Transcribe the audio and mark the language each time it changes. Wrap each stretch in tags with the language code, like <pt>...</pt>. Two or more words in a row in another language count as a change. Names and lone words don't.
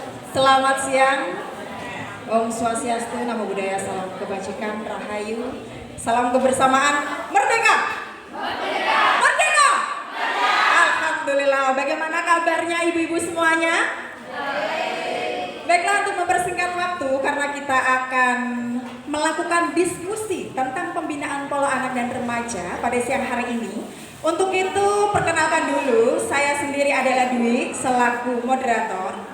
<id>Selamat siang.</id> <sa>Om Swastiastu,</sa> <pi>Namo Buddhaya,</pi> <id>salam kebajikan, rahayu, salam kebersamaan, merdeka. Merdeka. Merdeka. Alhamdulillah. Bagaimana kabarnya ibu-ibu semuanya? Baiklah, untuk mempersingkat waktu karena kita akan melakukan diskusi tentang pembinaan pola anak dan remaja pada siang hari ini. Untuk itu perkenalkan dulu, saya sendiri adalah Dwi selaku moderator.</id>